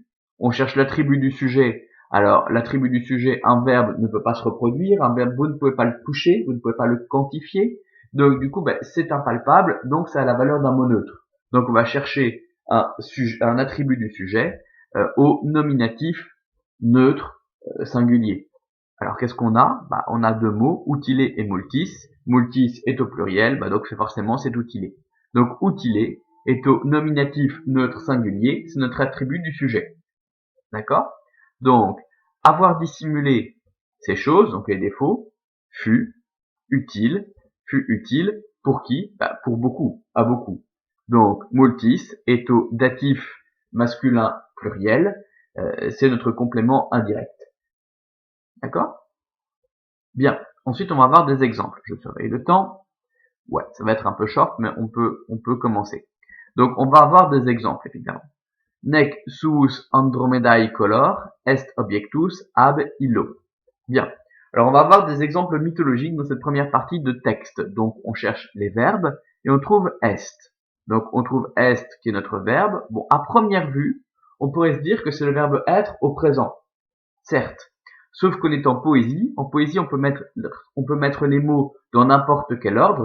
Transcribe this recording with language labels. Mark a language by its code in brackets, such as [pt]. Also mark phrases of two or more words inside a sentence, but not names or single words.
[fr] On cherche l'attribut du sujet. Alors l'attribut du sujet, un verbe ne peut pas se reproduire, un verbe vous ne pouvez pas le toucher, vous ne pouvez pas le quantifier. Donc du coup c'est impalpable, donc ça a la valeur d'un mot neutre. Donc on va chercher un attribut du sujet au nominatif neutre singulier. Alors qu'est-ce qu'on a? On a deux mots, [la] outilé et multis. [fr] Multis est au pluriel, donc c'est outilé. Donc outilé est au nominatif neutre singulier, c'est notre attribut du sujet. D'accord? Donc, avoir dissimulé ces choses, donc les défauts, fut utile pour qui? Pour beaucoup, à beaucoup. Donc, multis est au datif masculin pluriel, c'est notre complément indirect. D'accord? Bien. Ensuite, on va voir des exemples. Je surveille le temps. Ouais, ça va être un peu short, mais on peut commencer. Donc, on va avoir des exemples, évidemment. [la] Nec suus Andromedae color est objectus ab illo. [fr] Bien. Alors, on va avoir des exemples mythologiques dans cette première partie de texte. Donc, on cherche les verbes et on trouve est. Donc, on trouve est qui est notre verbe. Bon, à première vue, on pourrait se dire que c'est le verbe être au présent. Certes. Sauf qu'on est en poésie on peut mettre les mots dans n'importe quel ordre.